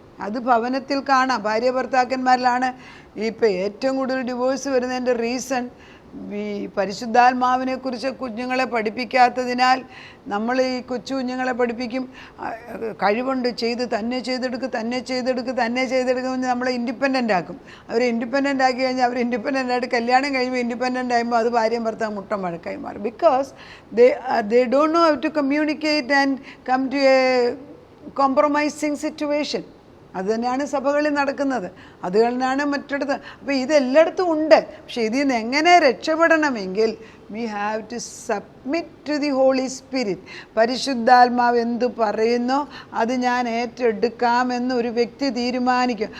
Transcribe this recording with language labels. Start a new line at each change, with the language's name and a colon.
Malayalam: അത് ഭവനത്തിൽ കാണാം. ഭാര്യ ഭർത്താക്കന്മാരിലാണ് ഇപ്പോൾ ഏറ്റവും കൂടുതൽ ഡിവോഴ്സ് വരുന്നതിൻ്റെ റീസൺ ഈ പരിശുദ്ധാത്മാവിനെക്കുറിച്ച് കുഞ്ഞുങ്ങളെ പഠിപ്പിക്കാത്തതിനാൽ. നമ്മൾ ഈ കൊച്ചു കുഞ്ഞുങ്ങളെ പഠിപ്പിക്കും, കഴിവുണ്ട്, തന്നെ ചെയ്തെടുക്കുമെന്ന് നമ്മളെ ഇൻഡിപെൻഡൻ്റ് ആക്കും. അവരെ ഇൻഡിപെൻഡൻ്റ് ആക്കി കഴിഞ്ഞാൽ അവർ ഇൻഡിപെൻഡൻ്റായിട്ട് കല്യാണം കഴിയുമ്പോൾ ഇൻഡിപെൻഡൻ്റ് ആകുമ്പോൾ അത് ഭാര്യയും ഭർത്താവ് മുട്ടം വഴക്കായി മാറും. Because
English: they don't know how to communicate and come to a compromising situation.
Malayalam: അത് തന്നെയാണ് സഭകളിൽ നടക്കുന്നത്, അത് തന്നെയാണ് മറ്റിടത്ത്. അപ്പോൾ ഇതെല്ലായിടത്തും ഉണ്ട്. പക്ഷേ ഇതിൽ നിന്ന് എങ്ങനെ രക്ഷപ്പെടണമെങ്കിൽ
English: We have to submit to the Holy Spirit.
Malayalam: പരിശുദ്ധാത്മാവ് എന്തു പറയുന്നോ അത് ഞാൻ ഏറ്റെടുക്കാമെന്ന് ഒരു വ്യക്തി തീരുമാനിക്കും.